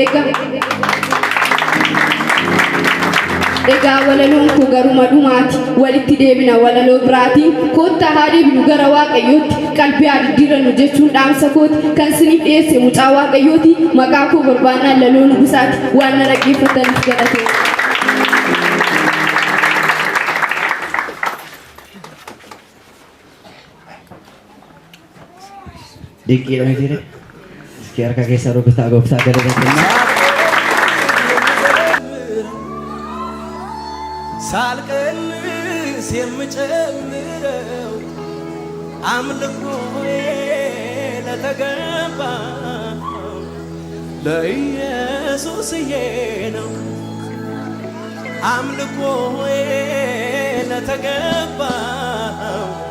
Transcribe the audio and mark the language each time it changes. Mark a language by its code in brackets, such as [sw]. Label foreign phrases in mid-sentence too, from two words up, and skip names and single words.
[om] egaa walaloon koo garuma dhumaati walitti deebina walaloo biraatiin koottaa haa deebinu gara waaqayyootti qalbii haa diddiirannu jechuun dhaamsa kooti kan siniif dhiyeesse mucaa waaqayyooti maqaa koo barbaannaan laloo nugusaati waan na dhaggeeffataniif galatee dinqiidha mitiire iski harka keessa rukutaa gooftaa galateeffannaa [am] ሳልቀንስ የምጨምረው አምልኮዬ ለተገባው ለኢየሱስዬ ነው አምልኮዬ ለተገባው